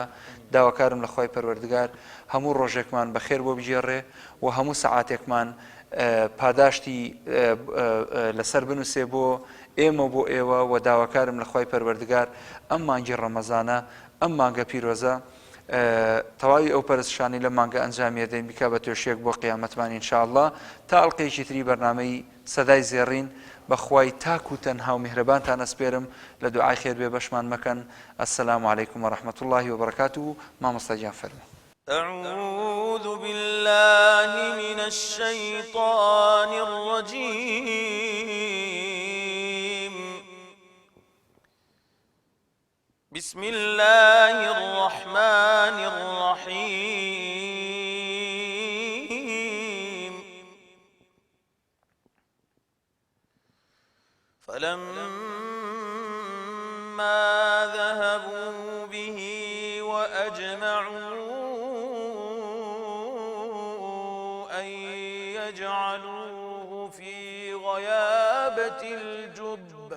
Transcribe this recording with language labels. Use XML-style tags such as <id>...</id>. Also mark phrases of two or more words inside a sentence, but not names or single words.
<ckb>داواکارم لە خۆی پەروەردگار هەموو ڕۆژێکمان بەخێر بۆ بژێڕێ و هەموو سەعاتێکمان پاداشتی لەسەر بنووسێ بۆ ئێمە بۆ ئێوە و داواکارم لە خۆی پەروەردگار ئەم مانگی ڕەمەزانە ئەم مانگە پیرۆزە تەواوی ئەو پەرستشانی لە مانگە ئەنجامی دەین بکە بە توێشێک بۆ قیامەتمان ئینشاءالله تا ئەڵقەیەکی تری بەرنامەی سەدای زێڕین بەخوای تاک و تەنها و میهرەبانتان ئەسپێرم لە دوعای خێر بێ بەشمان مەکەن.</ckb> <ar>السلام علیکم ورحمة الله وبركاته.</ar> <ckb>مامۆستا گیان فەرموو.</ckb> <ar>أعوذ بالله من الشيطان الرجيم بسم الله الرحمن الرحيم فلما ذهبوا به وأجمعوا أن يجعلوه في غيابة الجب</ar>